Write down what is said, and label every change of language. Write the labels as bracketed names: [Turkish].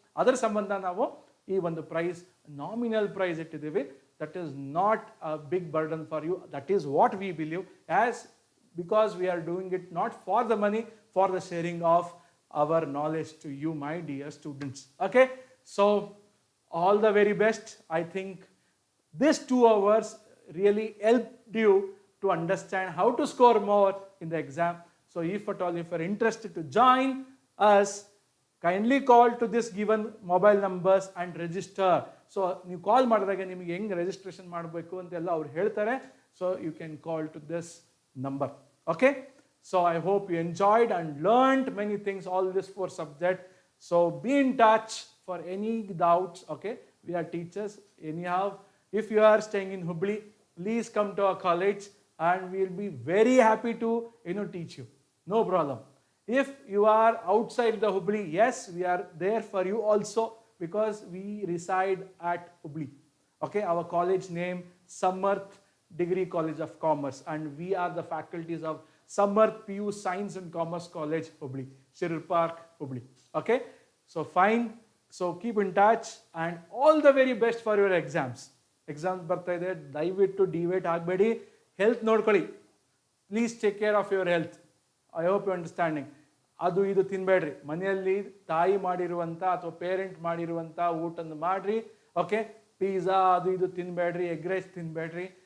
[Kannada] ಅದರ ಸಂಬಂಧ ನಾವು ಈ ಒಂದು ಪ್ರೈಸ್, ನಾಮಿನಲ್ ಪ್ರೈಸ್ ಇಟ್ಟಿದ್ದೀವಿ. [English] That is not a big burden for you. That is what we believe, as because we are doing it not for the money, for the sharing of our knowledge to you, my dear students. Okay, so all the very best. I think this 2 hours really helped you to understand how to score more in the exam. So if at all, if you are interested to join us, kindly call to this given mobile numbers and register. [Kannada] So ನೀವು ಕಾಲ್ ಮಾಡಿದಾಗ ನಿಮಗೆ ಹೆಂಗೆ registration ಮಾಡಬೇಕು ಅಂತೆಲ್ಲ ಅವ್ರು ಹೇಳ್ತಾರೆ. [English] So you can call to this number. Okay, so I hope you enjoyed and learned many things, all this 4 subjects. So be in touch for any doubts. Okay, we are teachers anyhow. If you are staying in Hubli, please come to our college and we will be very happy to teach you. No problem. If you are outside the Hubli, yes, we are there for you also, because we reside at Hubli. Okay, our college name Samarth Degree College of Commerce, and we are the faculties of Samarth PU Science and Commerce College, Hubli, Shirir Park, Hubli. Okay, so fine. So keep in touch and all the very best for your exams. [Kannada] Exams ಬರ್ತಾ ಇದೆ, ದಯವಿಟ್ಟು deviate ಆಗಬೇಡಿ. Health ನೋಡ್ಕೊಳ್ಳಿ, [English] Please take care of your health. I hope you understanding. [Kannada] ಅದು ಇದು ತಿನ್ನಬೇಡ್ರಿ. ಮನೆಯಲ್ಲಿ ತಾಯಿ ಮಾಡಿರುವಂಥ ಅಥವಾ ಪೇರೆಂಟ್ ಮಾಡಿರುವಂಥ ಊಟನ ಮಾಡಿರಿ. ಓಕೆ, ಪಿಜ್ಜಾ ಅದು ಇದು ತಿನ್ನಬೇಡ್ರಿ, ಎಗ್ ರೈಸ್ ತಿನ್ನಬೇಡ್ರಿ.